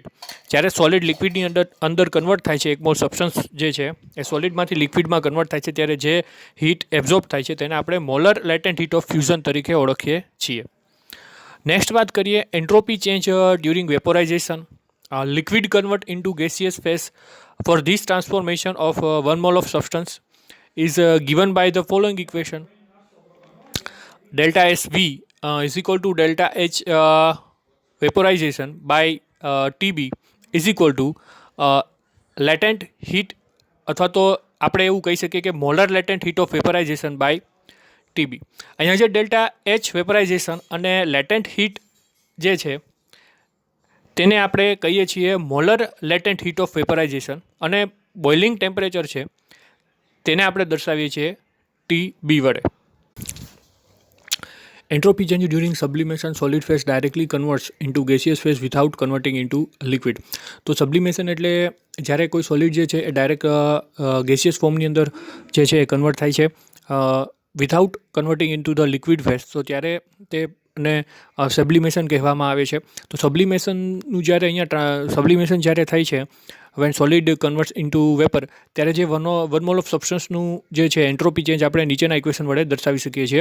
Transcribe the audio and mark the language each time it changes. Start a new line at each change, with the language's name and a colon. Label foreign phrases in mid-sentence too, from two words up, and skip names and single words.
Gujarati: જ્યારે સોલિડ લિક્વિડની અંદર કન્વર્ટ થાય છે, એક
English: mole substance
Gujarati: જે છે એ સોલિડમાંથી લિક્વિડમાં કન્વર્ટ થાય છે ત્યારે જે
English: heat absorb
Gujarati: થાય છે તેને આપણે
English: molar latent heat of fusion
Gujarati: તરીકે ઓળખીએ છીએ.
English: નેક્સ્ટ
Gujarati: વાત કરીએ
English: entropy change during vaporization. liquid convert into gaseous phase. For this transformation of 1 mole of substance is given by the following equation. delta SV is equal to delta H vaporization by TB is equal to latent heat
Gujarati: અથવા તો આપણે એવું કહી શકીએ કે
English: molar latent heat of vaporization by TB.
Gujarati: અહીંયા જે
English: delta H vaporization
Gujarati: અને
English: latent heat
Gujarati: જે છે તેને આપણે કહીએ છીએ
English: molar latent heat of vaporization
Gujarati: અને
English: boiling temperature
Gujarati: છે તેને આપણે દર્શાવીએ છીએ TB વડે.
English: Entropy change during sublimation, solid phase directly converts into gaseous phase without converting into liquid.
Gujarati: તો સબ્લિમેશન એટલે જ્યારે કોઈ સોલિડ જે છે એ
English: direct gaseous
Gujarati: ફોર્મની અંદર જે છે એ કન્વર્ટ થાય છે
English: without converting into the liquid phase,
Gujarati: તો ત્યારે તેને સબ્લિમેશન કહેવામાં આવે છે. તો સબ્લિમેશનનું જ્યારે અહીંયા સબ્લિમેશન જ્યારે થાય છે,
English: when solid converts into vapor,
Gujarati: ત્યારે જે
English: one mole of
Gujarati: સબસ્ટન્સનું જે છે
English: entropy change
Gujarati: આપણે નીચેના ઇક્વેશન વડે દર્શાવી શકીએ છીએ.